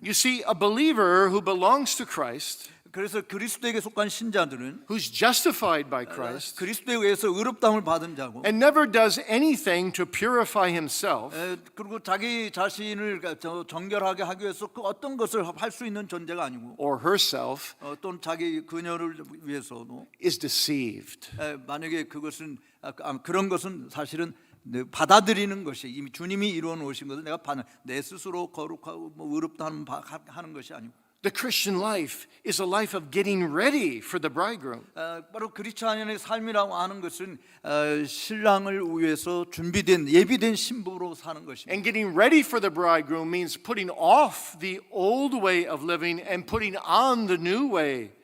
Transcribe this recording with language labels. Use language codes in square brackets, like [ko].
[en] You see, a believer who belongs to Christ, [ko] 그래서 그리스도에게 속한 신자들은 [en] who's justified by Christ, [ko] 그리스도에 의해서 의롭다함을 받은 자고, [en] and never does anything to purify himself, [ko] 그리고 자기 자신을 정결하게 하기 위해서 그 어떤 것을 할 수 있는 존재가 아니고, [en] or herself, [ko] 또는 자기 그녀를 위해서도 [en] is deceived. [ko] 만약에 그것은 그런 것은 사실은 받아들이는 것이 이미 주님이 이루어 놓으신 것을 내가 내 스스로 거룩하고 뭐 의롭다 하는 것이 아니고. [en] The Christian life is a life of getting ready for the bridegroom. [ko] 바로 그리스도인의 삶이라고 하는 것은 신랑을 위해서 준비된 예비된 신부로 사는 것입니다. [en] And getting ready for the bridegroom means putting off the old way of living and putting on the new way.